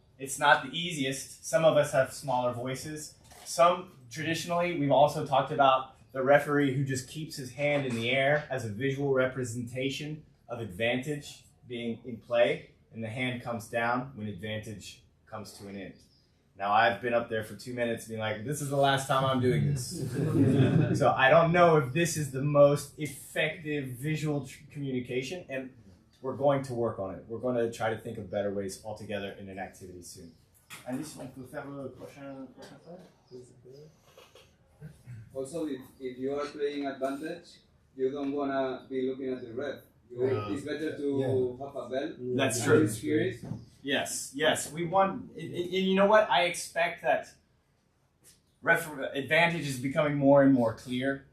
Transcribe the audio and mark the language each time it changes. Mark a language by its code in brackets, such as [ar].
[en] It's not the easiest. Some of us have smaller voices. Traditionally, we've also talked about the referee who just keeps his hand in the air as a visual representation of advantage being in play, and the hand comes down when advantage comes to an end. Now, I've been up there for 2 minutes being like, this is the last time I'm doing this. So I don't know if this is the most effective visual communication, and we're going to work on it. We're going to try to think of better ways altogether in an activity soon. [fr] Alice, on peut faire le prochain [en] Also, if you are playing advantage, you don't want to be looking at the ref. It's better to have a bell. That's true. Spirit. Yes. We want, and you know what? I expect that advantage is becoming more and more clear.